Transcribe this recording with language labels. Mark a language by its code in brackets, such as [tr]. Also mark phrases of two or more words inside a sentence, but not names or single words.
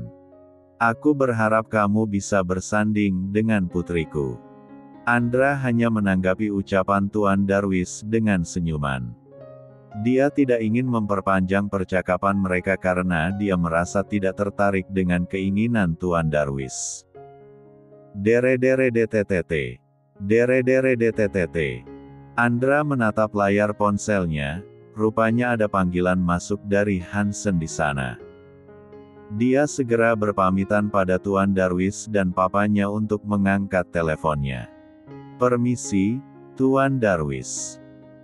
[id] Aku berharap kamu bisa bersanding dengan putriku." Andra hanya menanggapi ucapan Tuan Darwis dengan senyuman. Dia tidak ingin memperpanjang percakapan mereka karena dia merasa tidak tertarik dengan keinginan Tuan Darwis. Dere-dere-DTTT. Dere-dere-DTTT. Andra menatap layar ponselnya, rupanya ada panggilan masuk dari Hansen di sana. Dia segera berpamitan pada Tuan Darwis dan papanya untuk mengangkat teleponnya. "Permisi, Tuan Darwis.